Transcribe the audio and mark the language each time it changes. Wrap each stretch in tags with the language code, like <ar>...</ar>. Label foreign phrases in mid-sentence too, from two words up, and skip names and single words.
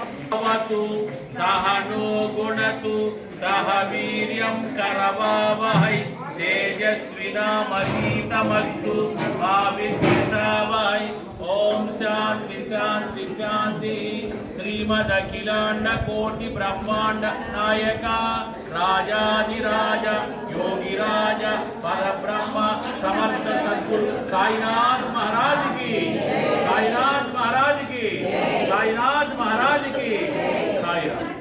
<sa>సహనో గుణతు సహ వీర్యం కరవావహై తేజస్వినామధీతమస్తు మా విద్విషావహై ఓం శాంతి శాంతి శాంతి శ్రీమదఖిలాండ కోటి బ్రహ్మాండ నాయక రాజాధిరాజ యోగిరాజ పరబ్రహ్మ సమర్థ సద్గురు</sa> <hi>साईनाथ महाराज की साईनाथ महाराज की साईनाथ महाराज की साईनाथ</hi>